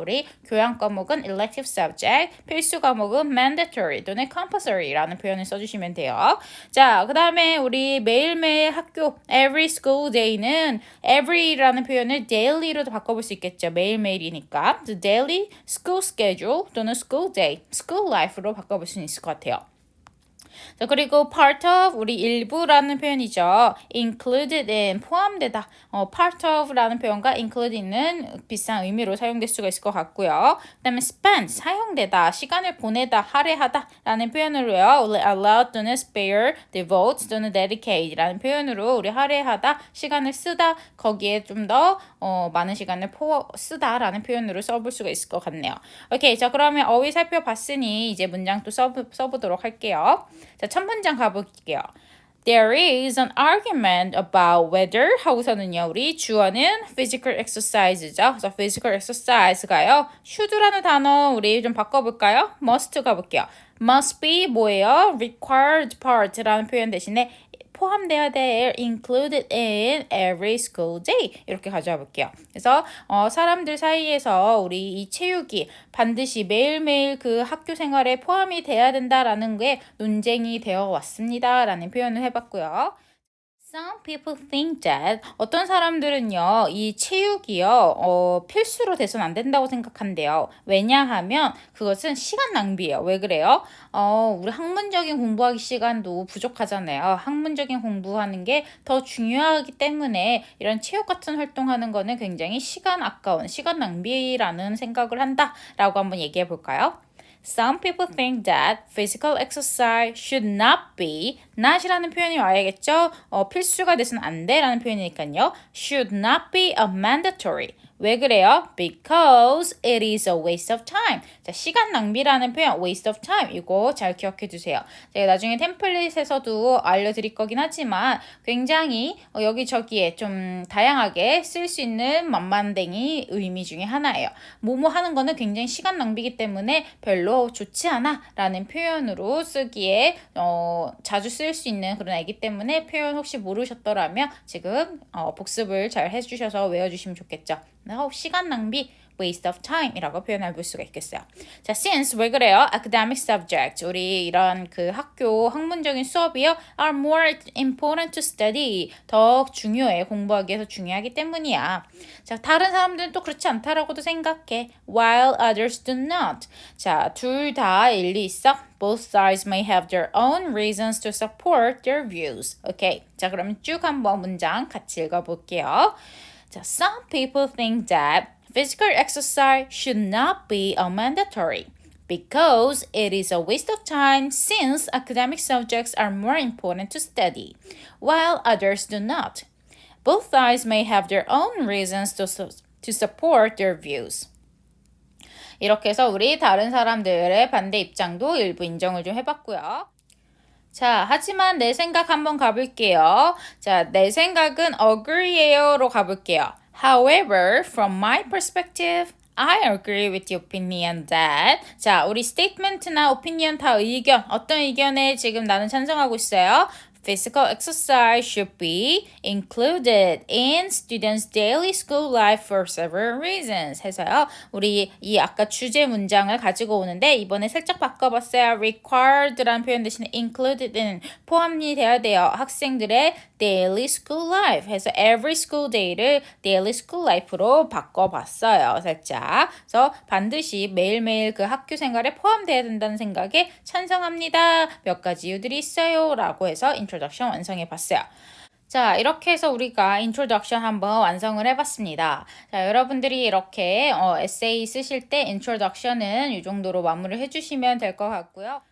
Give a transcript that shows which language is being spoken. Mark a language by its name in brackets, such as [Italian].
[Korean] 우리 교양 과목은 [English] elective subject, [Korean] 필수 과목은 mandatory 또는 compulsory라는 표현을 써주시면 돼요. 자, 그 다음에 우리 매일매일 학교, every school day는 every라는 표현을 daily로도 바꿔볼 수 있겠죠. 매일매일이니까. [English] The daily school schedule [Korean] 또는 school day, school life로 바꿔볼 수 있을 것 같아요. 자, 그리고 part of 우리 일부라는 표현이죠. [English] included in 포함되다. [Korean] part of라는 표현과 include 있는 비슷한 의미로 사용될 수가 있을 것 같고요. 그다음에 spend 사용되다, 시간을 보내다, 할애하다라는 표현으로요. allow 또는 spare, devote 또는 dedicate라는 표현으로 우리 할애하다, 시간을 쓰다 거기에 좀 더 많은 시간을 쓰다라는 표현으로 써볼 수가 있을 것 같네요. 오케이, 자 그러면 어휘 살펴봤으니 이제 문장 또 써보도록 할게요. 자, 첫 문장 가볼게요. [English] There is an argument about whether [Korean] 하고서는요. 우리 주어는 physical exercise죠. 그래서 physical exercise가요. should라는 단어 우리 좀 바꿔볼까요? must 가볼게요. must be 뭐예요? required part라는 표현 대신에 포함돼야 돼. [English] included in every school day. [Korean] 이렇게 가져와 볼게요. 그래서 사람들 사이에서 우리 이 체육이 반드시 매일매일 그 학교 생활에 포함이 돼야 된다라는 게 논쟁이 되어 왔습니다. 라는 표현을 해봤고요. [English] Some people think that [Korean] 어떤 사람들은요, 이 체육이요, 필수로 돼서는 안 된다고 생각한대요. 왜냐하면 그것은 시간 낭비예요. 왜 그래요? 우리 학문적인 공부하기 시간도 부족하잖아요. 학문적인 공부하는 게 더 중요하기 때문에 이런 체육 같은 활동하는 거는 굉장히 시간 아까운, 시간 낭비라는 생각을 한다라고 한번 얘기해 볼까요? [English] Some people think that physical exercise should not be [Korean] not이라는 표현이 와야겠죠? 필수가 돼서는 안 돼라는 표현이니까요. [English] should not be a mandatory. [Korean] 왜 그래요? [English] Because it is a waste of time. [Korean] 자, 시간 낭비라는 표현 waste of time 이거 잘 기억해 두세요. 제가 나중에 템플릿에서도 알려드릴 거긴 하지만 굉장히 여기저기에 좀 다양하게 쓸 수 있는 만만댕이 의미 중에 하나예요. 뭐뭐 하는 거는 굉장히 시간 낭비이기 때문에 별로 좋지 않아 라는 표현으로 쓰기에 자주 쓸 수 있는 그런 애기 때문에 표현 혹시 모르셨더라면 지금 복습을 잘 해주셔서 외워주시면 좋겠죠. 시간 낭비 waste of time 이라고 표현해 볼 수가 있겠어요. 자, since 왜 그래요? academic subject 우리 이런 그 학교 학문적인 수업이요 [English] are more important to study [Korean] 더 중요해 공부하기에 더 중요하기 때문이야. 자, 다른 사람들은 또 그렇지 않다라고도 생각해. [English] while others do not. [Korean] 자, 둘 다 일리 있어. [English] Both sides may have their own reasons to support their views. 오케이. [Korean] 자, 그럼 쭉 한번 문장 같이 읽어볼게요. [English] 자, some people think that physical exercise should not be a mandatory because it is a waste of time since academic subjects are more important to study, while others do not. Both sides may have their own reasons to support their views. [Korean] 이렇게 해서 우리 다른 사람들의 반대 입장도 일부 인정을 좀 해봤고요. 자, 하지만 내 생각 한번 가볼게요. 자, 내 생각은 agree예요로 가볼게요. [English] However, from my perspective, I agree with the opinion that [Korean] 자, 우리 statement나 opinion 다 의견, 어떤 의견에 지금 나는 찬성하고 있어요? [English] Physical exercise should be included in students' daily school life for several reasons. [Korean] 해서요. 우리 이 아까 주제 문장을 가지고 오는데 이번에 살짝 바꿔봤어요. required라는 표현 대신에 included in 포함이 돼야 돼요. 학생들의 daily school life 해서 every school day를 daily school life로 바꿔봤어요. 살짝. 그래서 반드시 매일매일 그 학교 생활에 포함돼야 된다는 생각에 찬성합니다. 몇 가지 이유들이 있어요. 라고 해서 introduction 완성해 봤어요. 자, 이렇게 해서 우리가 introduction 한번 완성을 해봤습니다. 자, 여러분들이 이렇게 에세이 쓰실 때 introduction은 이 정도로 마무리를 해주시면 될 것 같고요.